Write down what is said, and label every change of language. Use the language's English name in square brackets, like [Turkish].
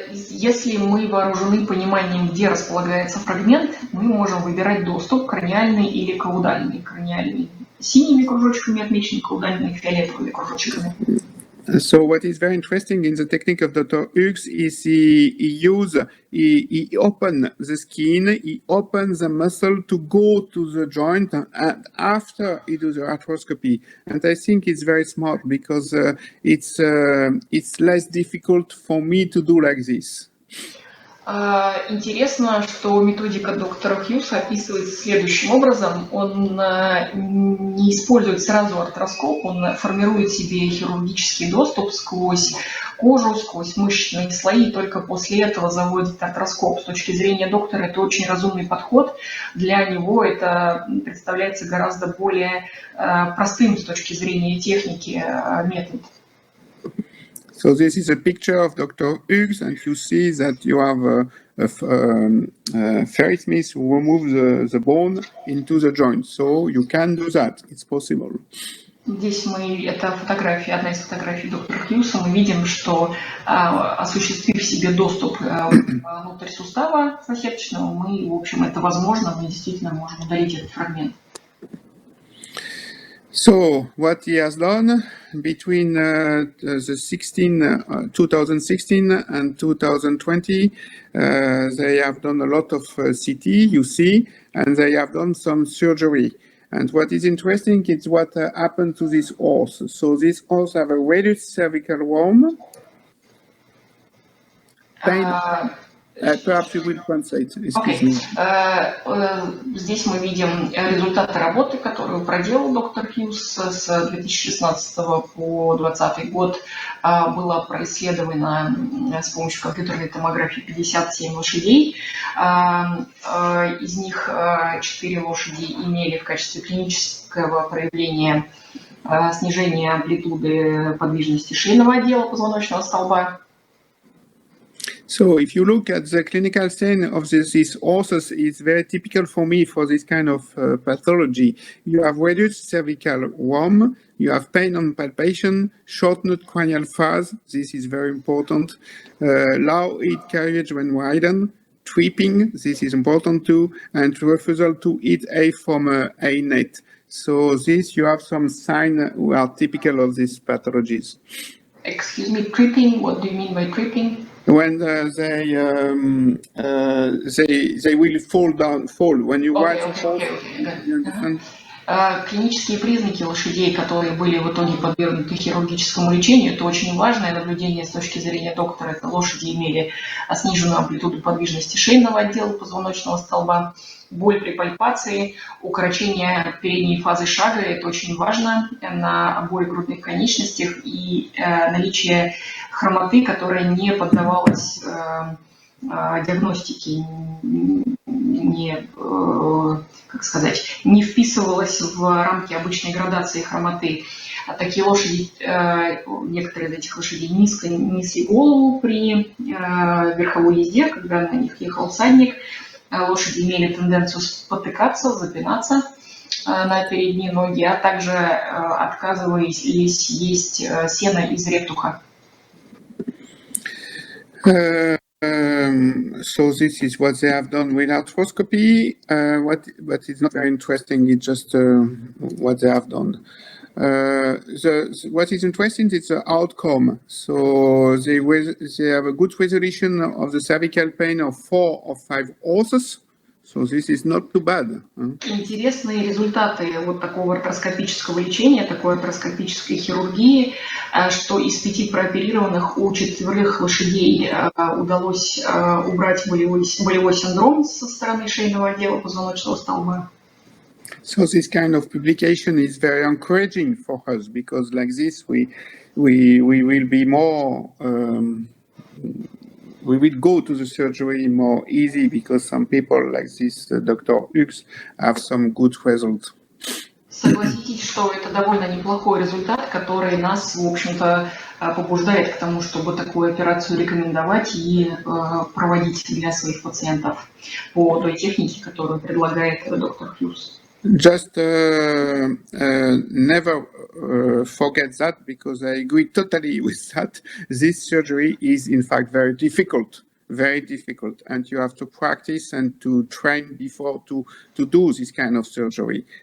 [Russian] Если мы вооружены пониманием, где располагается фрагмент, мы можем выбирать доступ краниальный или каудальный. Краниальный синими кружочками отмечен, каудальный фиолетовыми кружочками. [English] So what is very interesting in the technique of Dr. Hughes is he open the skin, he opens the muscle to go to the joint, and after he does the arthroscopy. And I think it's very smart because it's less difficult for me to do like this. [Russian] Интересно, что методика доктора Хьюса описывается следующим образом. Он не использует сразу артроскоп, он формирует себе хирургический доступ сквозь кожу, сквозь мышечные слои, и только после этого заводит артроскоп. С точки зрения доктора это очень разумный подход. Для него это представляется гораздо более простым с точки зрения техники метод. [English] So this is a picture of Dr. Hughes, and you see that you have a ferret smith who removes the bone into the joint. So you can do that. It's possible. [Russian] Здесь это фотография, одна из фотографий доктора Хьюса. Мы видим, что осуществив себе доступ внутрь сустава зачаточного, мы, в общем, это возможно, мы действительно можем удалить этот фрагмент. [English] So what he has done between 2016 and 2020, they have done a lot of CT, you see, and they have done some surgery. And what is interesting is what happened to this horse. So this horse have a reduced cervical worm. Perhaps you will translate. [Russian] Здесь мы видим результаты работы, которую проделал доктор Хьюз с 2016 по 2020 год. Было происследовано с помощью компьютерной томографии 57 лошадей. Из них 4 лошади имели в качестве клинического проявления снижение амплитуды подвижности шейного отдела позвоночного столба. [English] So if you look at the clinical scene of these horses, it's very typical for me for this kind of pathology. You have reduced cervical worm, you have pain on palpation, shortened cranial phase, this is very important, low head carriage when ridden, tripping, this is important too, and refusal to eat hay from a net. So this, you have some signs who are typical of these pathologies. Excuse me, tripping, what do you mean by tripping? When they will fall when you ride the horse. You understand? [Russian] Клинические признаки лошадей, которые были в итоге подвергнуты хирургическому лечению, это очень важное наблюдение с точки зрения доктора. Это лошади имели сниженную амплитуду подвижности шейного отдела позвоночного столба, боль при пальпации, укорочение передней фазы шага, это очень важно на обоих грудных конечностях, и наличие хромоты, которая не поддавалась диагностике, не вписывалась в рамки обычной градации хромоты. Такие лошади, некоторые из этих лошадей низко несли голову при верховой езде, когда на них ехал всадник. Лошади имели тенденцию спотыкаться, запинаться на передние ноги, а также отказывались есть сено из рептуха. [English] So this is what they have done with arthroscopy. What is not very interesting is just what they have done. What is interesting is the outcome. So they have a good resolution of the cervical pain of 4 or 5 horses. So this is not too bad. [Russian] Интересные результаты вот такого артроскопического лечения, такой артроскопической хирургии, что из 5 прооперированных у 4 лошадей удалось убрать болевой синдром со стороны шейного отдела позвоночного столба. [English] So this kind of publication is very encouraging for us, because like this we will be more we will go to the surgery more easy, because some people like this Dr. Hughes have some good results. [Russian] Согласитесь, что это довольно неплохой результат, который нас, в общем-то, побуждает к тому, чтобы такую операцию рекомендовать и проводить для своих пациентов по той технике, которую предлагает доктор Хьюз. [English] Just never forget that, because I agree totally with that. This surgery is in fact very difficult, and you have to practice and to train before to do this kind of surgery.